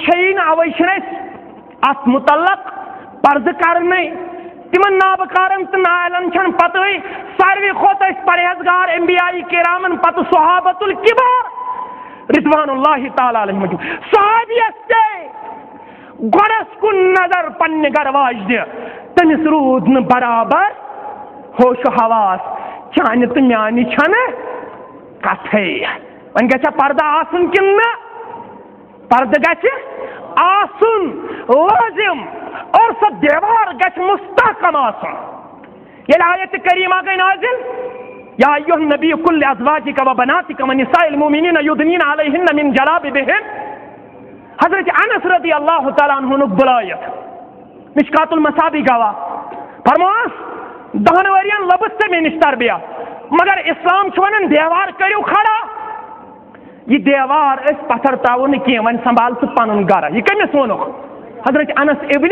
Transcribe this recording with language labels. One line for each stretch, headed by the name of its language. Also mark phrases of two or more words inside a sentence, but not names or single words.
Kashmiri: چھیی نہٕ اوے چھِنہٕ أسۍ اتھ متعلق پردٕ کرنٕے تِمن نابکارن تہٕ نااہلن چھنہٕ پتہٕ ساروی کھۄتہٕ ٲسۍ پرہیزگار انبیاء کرامن پتہٕ صحابۃ الکبار
Arabic: رضوان اللہ تعالیٰ علیہم
Kashmiri: صحابیس پیٚیہِ گۄڈس کُن نظر پننہِ گرٕ واجنہِ تٔمِس روٗد نہٕ برابر ہوش و حواس چانہِ تہٕ میانہِ چھنہٕ کتھے وۄنۍ گژھیا پردٕ آسُن کِنہٕ نہ پردٕ گژھِ آسُن لٲزم اور سۄ دیوار گژھِ مستحکم آسُن ییٚلہِ آیتِ کریٖمہ گٔے نازِل
Arabic: یا ایُّہا النبی قل لأزواجک وبناتک ونساء المؤمنین یدنین علیہن من جلابیبہن
Kashmiri: حضرت انس
Arabic: رضی اللہ تعالیٰ
Kashmiri: عنہُنُک بُلٲیِتھ مشکات المصابی گواہ فرمووُس 10 ؤرین لبٕس ژےٚ مےٚ نِش تربیہ مگر اسلام چھُ ونان دیوار کٔرِو کھڑا یہِ دیوار أسۍ پتھر تراوو نہٕ کینٛہہ وۄنۍ سنبھال ژٕ پنُن گرٕ یہِ کٔمِس ووٚنُکھ حضرت انس ابن